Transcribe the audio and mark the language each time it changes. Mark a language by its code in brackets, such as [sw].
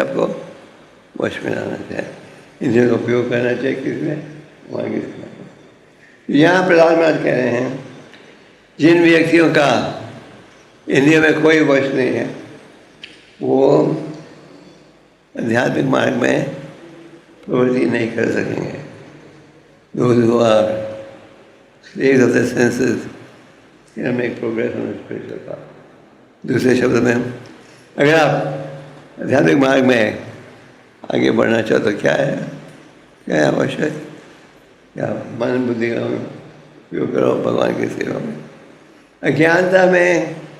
[hi] आपको वश में लाना चाहिए, इंद्रियों का उपयोग करना चाहिए। किसमें? वहाँ किसमें? यहाँ प्रहलाद महाराज कह रहे हैं जिन व्यक्तियों का इंद्रियों में कोई वश नहीं है वो आध्यात्मिक मार्ग में प्रवृत्ति नहीं कर सकेंगे। [en] Those who are slaves of the senses can make progress on the spiritual path. [hi] दूसरे शब्द में अगर आप आध्यात्मिक मार्ग में आगे बढ़ना चाहो तो क्या है? क्या है आवश्यक? क्या मन बुद्धि का उपयोग करो भगवान की सेवा में। अज्ञानता में